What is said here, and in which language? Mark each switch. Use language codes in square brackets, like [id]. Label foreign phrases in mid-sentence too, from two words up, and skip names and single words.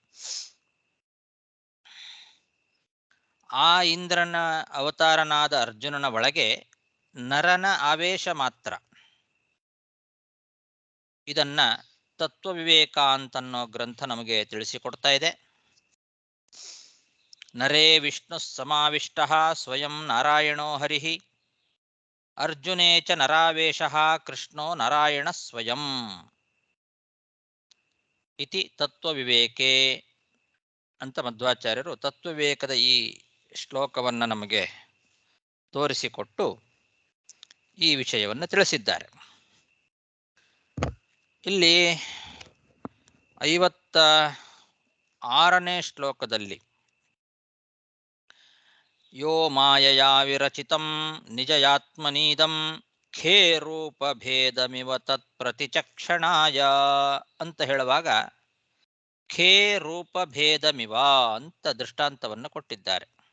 [kn] ಆ ಇಂದ್ರನ ಅವತಾರನಾದ ಅರ್ಜುನನ ಒಳಗೆ ನರನ ಆವೇಶ ಮಾತ್ರ. ಇದನ್ನ ತತ್ವವಿವೇಕ ಅಂತನ್ನೋ ಗ್ರಂಥ ನಮಗೆ ತಿಳಿಸಿಕೊಡ್ತಾ ಇದೆ. [sa] ನರೇ ವಿಷ್ಣು ಸಮಾವಿಷ್ಟ ಸ್ವಯಂ ನಾರಾಯಣೋ ಹರಿಃ ಅರ್ಜುನೇ ಚ ನರಾವೇಶ ಕೃಷ್ಣೋ ನಾರಾಯಣ ಸ್ವಯಂ ಇತಿ ತತ್ವವಿವೇಕೆ [kn] ಅಂತ ಮಧ್ವಾಚಾರ್ಯರು ತತ್ವವಿವೇಕದ ಈ ಶ್ಲೋಕವನ್ನು ನಮಗೆ ತೋರಿಸಿಕೊಟ್ಟು ಈ ವಿಷಯವನ್ನು ತಿಳಿಸಿದ್ದಾರೆ. ಇಲ್ಲಿ 56ನೇ ಶ್ಲೋಕದಲ್ಲಿ [sa] ಯೋ ಮಾಯಯಾ ವಿರಚಿತಂ ನಿಜಯಾತ್ಮನೀದಂ ಖೇ ರೂಪ ಭೇದಮಿವ ತತ್ ಪ್ರತಿಚಕ್ಷಣಾಯ [kn] ಅಂತ ಹೇಳುವಾಗ [sa] ಖೇ ರೂಪ ಭೇದಮಿವ [kn] ಅಂತ ದೃಷ್ಟಾಂತವನ್ನು ಕೊಟ್ಟಿದ್ದಾರೆ.